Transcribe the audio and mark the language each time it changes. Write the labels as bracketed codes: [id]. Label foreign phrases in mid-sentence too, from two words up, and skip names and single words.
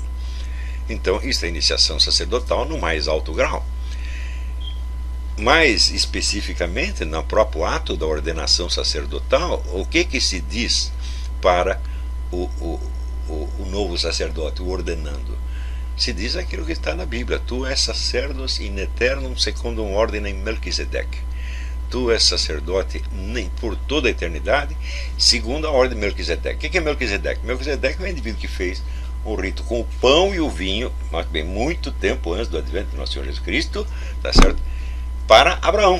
[pt] Então, isso é a iniciação sacerdotal no mais alto grau. Mais especificamente, no próprio ato da ordenação sacerdotal, o que se diz para o novo sacerdote, o ordenando? Se diz aquilo que está na Bíblia: [la] tu és sacerdos in aeternum secundum ordinem Melquisedeque. [pt] Tu és sacerdote por toda a eternidade, segundo a ordem de Melquisedeque. O que é Melquisedeque? Melquisedeque é um indivíduo que fez um rito com o pão e o vinho, mas bem muito tempo antes do advento do nosso Senhor Jesus Cristo, tá certo? Para Abraão.